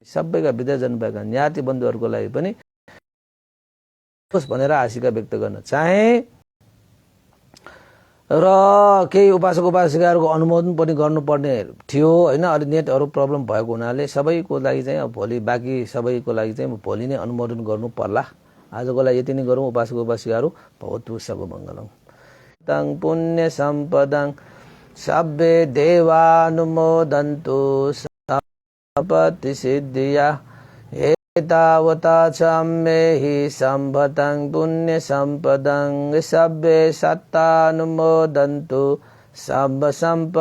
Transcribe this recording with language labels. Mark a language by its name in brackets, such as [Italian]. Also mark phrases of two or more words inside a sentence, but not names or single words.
[Nepali] सबैका विद्याजन भएका ज्ञाति बन्धुहरूको लागि पनि भनेर आशिका व्यक्त गर्न चाहे। र केही उपासक उपासिकाहरूको अनुमोदन पनि गर्नुपर्ने थियो हैन। अलि नेटहरू प्रब्लम भएको हुनाले सबैको लागि चाहिँ भोलि, बाँकी सबैको लागि चाहिँ भोलि नै अनुमोदन गर्नु पर्ला। आजको लागि यति नै गरौँ। उपासक उपासिकाहरू [Pali] भवतु सब मङ्गलम्। तङ पुण्य सम्पदं सब्बे देवानुमोदन्तु सपति सिद्धिया एतावता चम्मेहि सम्भतं पुण्य सम्पदं सब्बे सत्तानुमोदन्तु सब सम्प